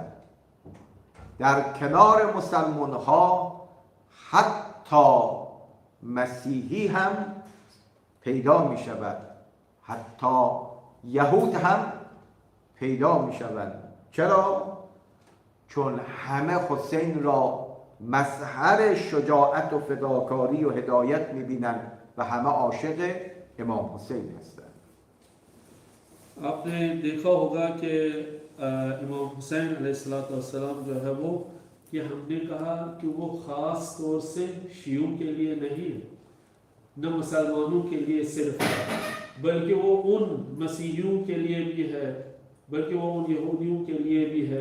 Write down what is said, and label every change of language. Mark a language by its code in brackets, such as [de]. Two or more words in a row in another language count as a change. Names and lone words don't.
[fa] در کنار مسلمان ها حتی مسیحی هم پیدا می شود، حتی یهود هم پیدا می شوند. چرا؟ چون همه حسین را مظهر شجاعت و فداکاری و هدایت می بینند و همه عاشق امام حسین هستند. [ur] آپ نے دیکھا ہوگا کہ امام حسین علیہ السلام جو ہے وہ، کہ ہم نے کہا کہ وہ خاص طور سے شیعوں کے لیے نہیں ہے، نہ مسلمانوں کے لیے صرف ہے، بلکہ وہ ان مسیحیوں کے لیے بھی ہے، بلکہ وہ ان یہودیوں کے لیے بھی ہے.